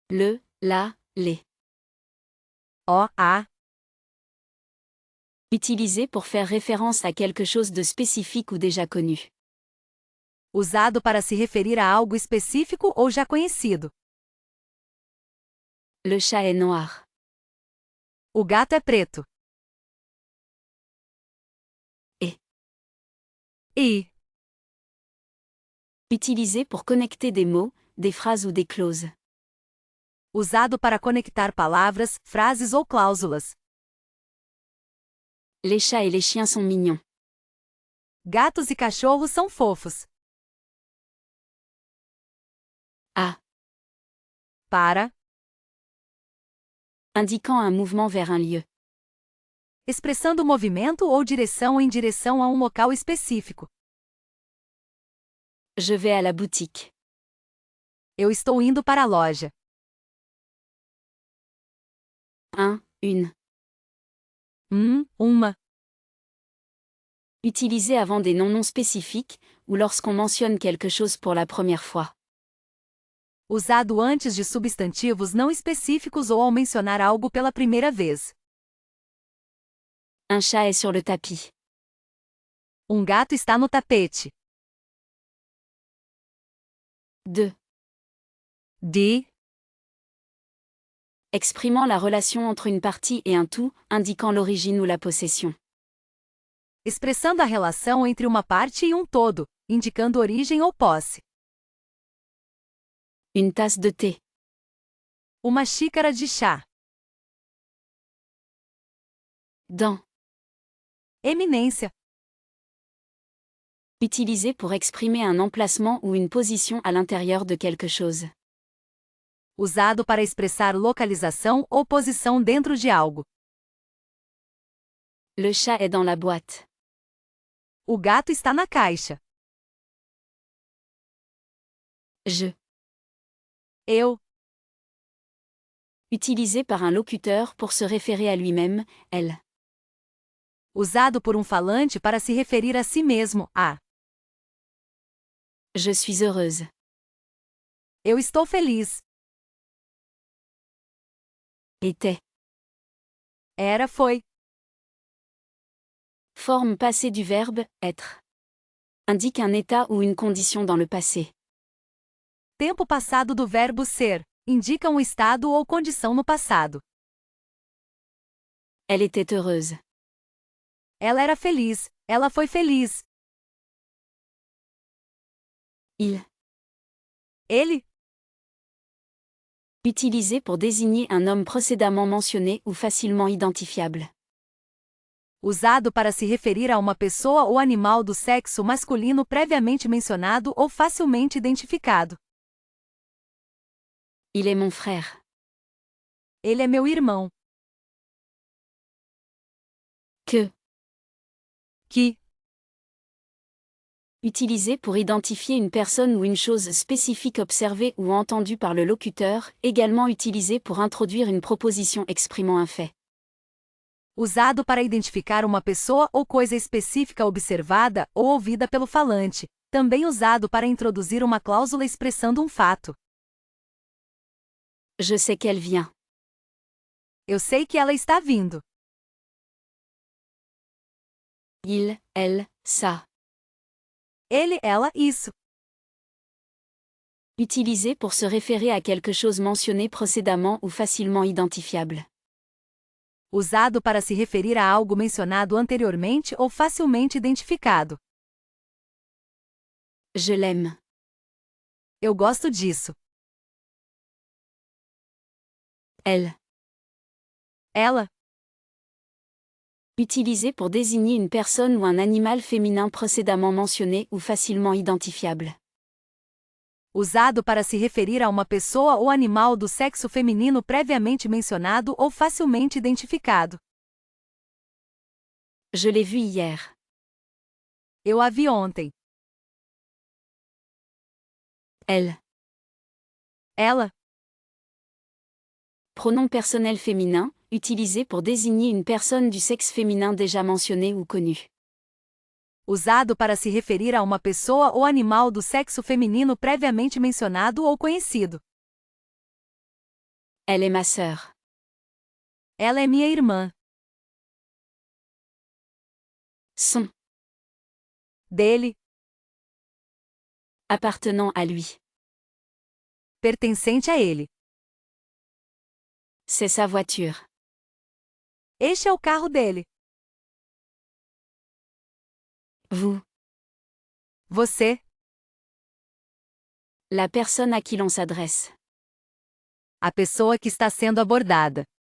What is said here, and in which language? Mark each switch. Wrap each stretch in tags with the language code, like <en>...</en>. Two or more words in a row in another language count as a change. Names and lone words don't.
<fr>le, la, les.</fr> <pt>O, a.</pt> <fr>Utilisé pour faire référence à quelque chose de spécifique ou déjà connu.</fr> <pt>Usado para se referir a algo específico ou já conhecido.</pt> <fr>Le chat est noir.</fr> <pt>O gato é preto.</pt> <fr>Et.</fr> <pt>E.</pt> <fr>Utilisé pour connecter des mots, des phrases ou des clauses.</fr> <pt>Usado para conectar palavras, frases ou cláusulas.</pt> <fr>Les chats et les chiens sont mignons.</fr> <pt>Gatos e cachorros são fofos.</pt> <fr>A.</fr> <pt>Para.</pt> <fr>Indiquant un mouvement vers un lieu.</fr> <pt>Expressando movimento ou direção em direção a um local específico.</pt> <fr>Je vais à la boutique.</fr> <pt>Eu estou indo para a loja.</pt> <fr>Un, une.</fr> <pt>Uma.</pt> <fr>Utilisé avant des noms non spécifiques, ou lorsqu'on mentionne quelque chose pour la première fois.</fr> <pt>Usado antes de substantivos não específicos ou ao mencionar algo pela primeira vez.</pt> <fr>Un chat est sur le tapis.</fr> <pt>Um gato está no tapete.</pt> <fr>De.</fr> <pt>De.</pt> <fr>Exprimant la relation entre une partie et un tout, indiquant l'origine ou la possession.</fr> <pt>Expressando a relação entre uma parte e um todo, indicando origem ou posse.</pt> <fr>Une tasse de thé.</fr> <pt>Uma xícara de chá.</pt> <fr>Dans.</fr> <pt>Eminência.</pt> <fr>Utilisé pour exprimer un emplacement ou une position à l'intérieur de quelque chose.</fr> <pt>Usado para expressar localização ou posição dentro de algo.</pt> <fr>Le chat est dans la boîte.</fr> <pt>O gato está na caixa.</pt> <fr>Je.</fr> <pt>Eu.</pt> <fr>Utilisé par un locuteur pour se référer à lui-même, elle.</fr> <pt>Usado por um falante para se referir a si mesmo, a.</pt> <fr>Je suis heureuse.</fr> <pt>Eu estou feliz.</pt> <fr>Était.</fr> <pt>Era, foi.</pt> <fr>Forme passée du verbe être. Indique un état ou une condition dans le passé.</fr> <pt>Tempo passado do verbo ser. Indica um estado ou condição no passado.</pt> <fr>Elle était heureuse.</fr> <pt>Ela era feliz. Ela foi feliz.</pt> <fr>Il.</fr> <pt>Ele.</pt> <fr>Utilisé pour désigner un homme précédemment mentionné ou facilement identifiable.</fr> <pt>Usado para se referir a uma pessoa ou animal do sexo masculino previamente mencionado ou facilmente identificado.</pt> <fr>Il est mon frère.</fr> <pt>Ele é meu irmão.</pt> <fr>Que.</fr> <pt>Que.</pt> <fr>Utilisé pour identifier une personne ou une chose spécifique observée ou entendue par le locuteur, également utilisé pour introduire une proposition exprimant un fait.</fr> <pt>Usado para identificar uma pessoa ou coisa específica observada ou ouvida pelo falante. Também usado para introduzir uma cláusula expressando um fato.</pt> <fr>Je sais qu'elle vient.</fr> <pt>Eu sei que ela está vindo.</pt> <fr>Il, elle, ça.</fr> <pt>Ele, ela, isso.</pt> <fr>Utilisé pour se référer à quelque chose mentionné précédemment ou facilement identifiable.</fr> <pt>Usado para se referir a algo mencionado anteriormente ou facilmente identificado.</pt> <fr>Je l'aime.</fr> <pt>Eu gosto disso.</pt> <fr>Elle.</fr> <pt>Ela.</pt> <fr>Utilisé pour désigner une personne ou un animal féminin précédemment mentionné ou facilement identifiable.</fr> <pt>Usado para se referir a uma pessoa ou animal do sexo feminino previamente mencionado ou facilmente identificado.</pt> <fr>Je l'ai vu hier.</fr> <pt>Eu a vi ontem.</pt> <fr>Elle.</fr> <pt>Ela.</pt> <fr>Pronom personnel féminin, utilisé pour désigner une personne du sexe féminin déjà mentionnée ou connue.</fr> <pt>Usado para se referir a uma pessoa ou animal do sexo feminino previamente mencionado ou conhecido.</pt> <fr>Elle est ma sœur.</fr> <pt>Ela é minha irmã.</pt> <fr>Son.</fr> <pt>Dele,</pt> <fr>Appartenant à lui.</fr> <pt>pertencente a ele.</pt> <fr>C'est sa voiture.</fr> <pt>Este é o carro dele.</pt> <fr>Vous.</fr> <pt>Você,</pt> <fr>La personne à qui l'on s'adresse.</fr> <pt>a pessoa que está sendo abordada.</pt>